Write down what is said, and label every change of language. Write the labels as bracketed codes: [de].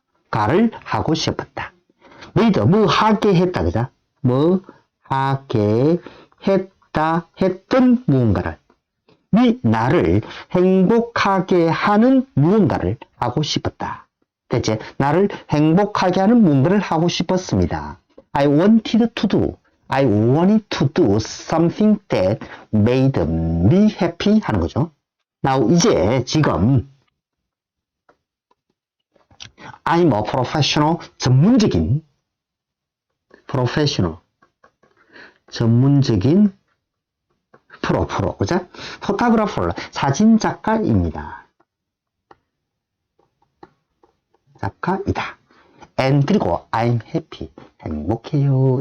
[ko] 가를 하고 싶었다. made, 뭐 하게 했다. 그죠? 뭐 하게 했던 무언가를. 나를 행복하게 하는 무언가를 하고 싶었다. 됐지? 나를 행복하게 하는 무언가를 하고 싶었습니다. [en] I wanted to do something that made me happy [ko] 하는 거죠. Now, 이제 지금 [en] I'm a professional, [ko] 전문적인 프로, 그죠? photographer, 사진작가입니다. 작가이다. [en] and [ko] 그리고 [en] I'm happy, [ko] 행복해요.